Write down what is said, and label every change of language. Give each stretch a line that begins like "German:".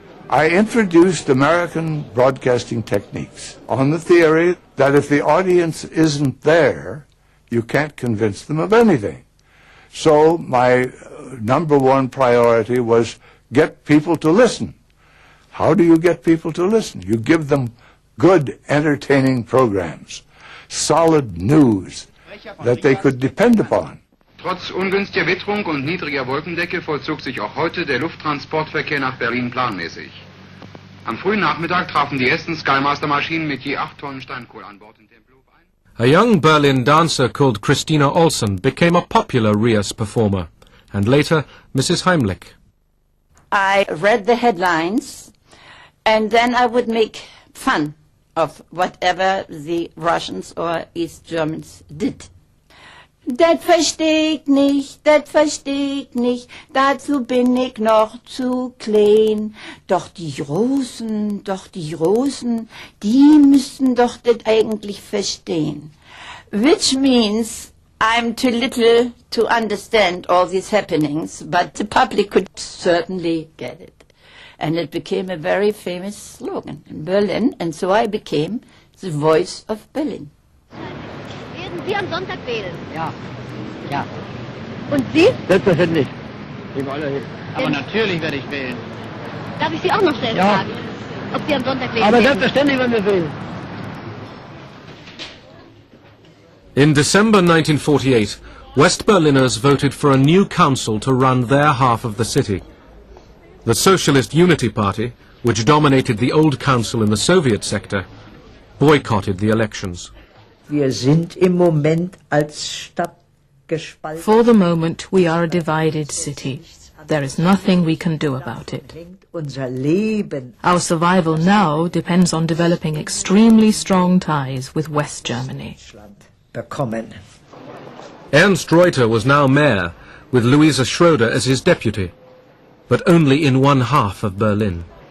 English: I introduced American broadcasting techniques on the theory that if the audience isn't there, you can't convince them of anything. So my number one priority was get people to listen. How do you get people to listen? You give them good, entertaining programs, solid news that they could depend upon.
German: Trotz ungünstiger Witterung und niedriger Wolkendecke vollzog sich auch heute der Lufttransportverkehr nach Berlin planmäßig. Am frühen Nachmittag trafen die ersten Skymaster-Maschinen mit je 8 Tonnen Steinkohle an Bord in Tempelhof ein.
English: A young Berlin dancer called Christina Olsen became a popular RIAS performer, and later Mrs. Heimlich. I read the headlines, and then I would make fun of whatever the Russians or East Germans did.
German: Das versteh ich nicht, dazu bin ich noch zu klein. Doch die Russen, die müssten doch das eigentlich verstehen.
English: Which means I'm too little to understand all these happenings, but the public could certainly get it. And it became a very famous slogan in Berlin, and so I became the voice of Berlin.
German: Werden Sie am Sonntag wählen? Ja, ja. Und Sie? Selbstverständlich. Aber natürlich werde ich wählen. Darf ich Sie auch noch schnell fragen, ob Sie am Sonntag wählen Aber werden? selbstverständlich werden wir wählen.
English: In December 1948, West Berliners voted for a new council to run their half of the city. The Socialist Unity Party, which dominated the old council in the Soviet sector, boycotted the elections.
German: Wir sind im Moment als Stadt gespalten.
English: For the moment, we are a divided city. There is nothing we can do about it.
German: Unser Leben.
English: Our survival now depends on developing extremely strong ties with West Germany.
German: Bekommen.
English: Ernst Reuter was now mayor, with Louisa Schroeder as his deputy, but only in one half of Berlin.